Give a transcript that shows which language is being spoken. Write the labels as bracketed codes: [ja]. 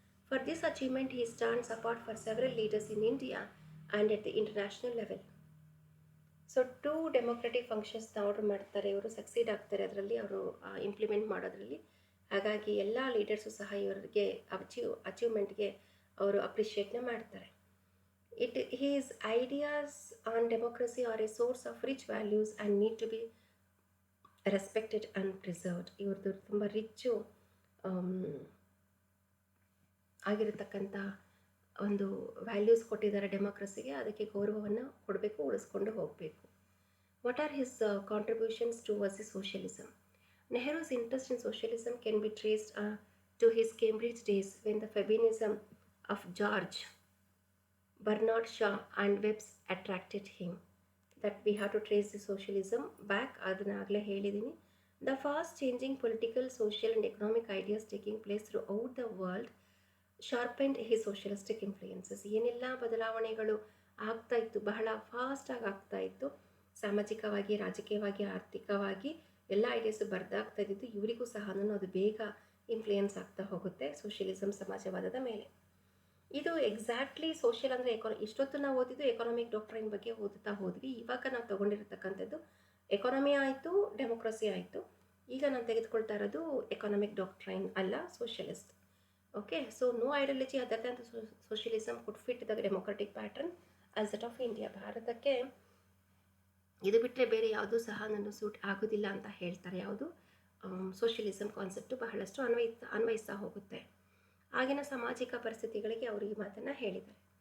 [en] For this achievement, he stands apart for several leaders in India and at the international level. [kn] So 2 democratic ಫಂಕ್ಷನ್ಸ್ನ order ಮಾಡ್ತಾರೆ, ಇವರು succeed ಆಗ್ತಾರೆ ಅದರಲ್ಲಿ, ಅವರು implement ಮಾಡೋದ್ರಲ್ಲಿ. ಹಾಗಾಗಿ ಎಲ್ಲ ಲೀಡರ್ಸು ಸಹ ಇವರಿಗೆ ಅಚೀವ್ಮೆಂಟ್ಗೆ ಅವರು ಅಪ್ರಿಷಿಯೇಟ್ನ ಮಾಡ್ತಾರೆ. [en] His ideas on democracy are a source of rich values and need to be respected and preserved. [kn] ಇವ್ರದ್ದು ತುಂಬ ರಿಚ್ಚು ಆಗಿರತಕ್ಕಂಥ ಒಂದು ವ್ಯಾಲ್ಯೂಸ್ ಕೊಟ್ಟಿದ್ದಾರೆ ಡೆಮೋಕ್ರಸಿಗೆ, ಅದಕ್ಕೆ ಗೌರವವನ್ನು ಕೊಡಬೇಕು, ಉಳಿಸ್ಕೊಂಡು ಹೋಗಬೇಕು. [en] What are his contributions towards the socialism? Nehru's interest in socialism can be traced to his Cambridge days when the Fabianism of George Bernard Shaw and Webb's attracted him. That we have to trace the socialism back, [kn] ಅದನ್ನು ಆಗಲೇ ಹೇಳಿದ್ದೀನಿ. [en] The fast changing political, social and economic ideas taking place throughout the world sharpened he socialistic influences. [kn] ಏನೆಲ್ಲ ಬದಲಾವಣೆಗಳು ಆಗ್ತಾ ಇತ್ತು, ಬಹಳ ಫಾಸ್ಟಾಗಿ ಆಗ್ತಾ ಇತ್ತು, ಸಾಮಾಜಿಕವಾಗಿ, ರಾಜಕೀಯವಾಗಿ, ಆರ್ಥಿಕವಾಗಿ ಎಲ್ಲ ಐಡಿಯಾಸು ಬರ್ದಾಗ್ತಾ ಇದ್ದಿದ್ದು, ಇವರಿಗೂ ಸಹ ಅದು ಬೇಗ ಇನ್ಫ್ಲೂಯೆನ್ಸ್ ಆಗ್ತಾ ಹೋಗುತ್ತೆ ಸೋಷಿಯಲಿಸಮ್, ಸಮಾಜವಾದದ ಮೇಲೆ. ಇದು ಎಕ್ಸಾಕ್ಟ್ಲಿ ಸೋಷಿಯಲ್ ಅಂದರೆ ಇಷ್ಟೊತ್ತು ನಾವು ಓದಿದ್ದು ಎಕಾನಮಿಕ್ ಡಾಕ್ಟ್ರೈನ್ ಬಗ್ಗೆ ಓದುತ್ತಾ ಹೋದ್ವಿ. ಇವಾಗ ನಾವು ತೊಗೊಂಡಿರತಕ್ಕಂಥದ್ದು ಎಕಾನಮಿ ಆಯಿತು, ಡೆಮೋಕ್ರಸಿ ಆಯಿತು. ಈಗ ನಾನು ತೆಗೆದುಕೊಳ್ತಾ ಇರೋದು ಎಕಾನಮಿಕ್ ಡಾಕ್ಟ್ರೈನ್ ಅಲ್ಲ, socialist. [en] Okay, so no ideology other than the socialism could fit the democratic pattern as that of India. [kn] ಭಾರತಕ್ಕೆ ಇದು ಬಿಟ್ಟರೆ ಬೇರೆ ಯಾವುದೂ ಸಹ ನಾನು ಸೂಟ್ ಆಗೋದಿಲ್ಲ ಅಂತ ಹೇಳ್ತಾರೆ. ಯಾವುದು ಸೋಷಿಯಲಿಸಮ್ ಕಾನ್ಸೆಪ್ಟು ಬಹಳಷ್ಟು ಅನ್ವಯಿಸ್ತಾ ಹೋಗುತ್ತೆ. ಆಗಿನ ಸಾಮಾಜಿಕ ಪರಿಸ್ಥಿತಿಗಳಿಗೆ ಅವರು ಈ ಮಾತನ್ನು ಹೇಳಿದ್ದಾರೆ.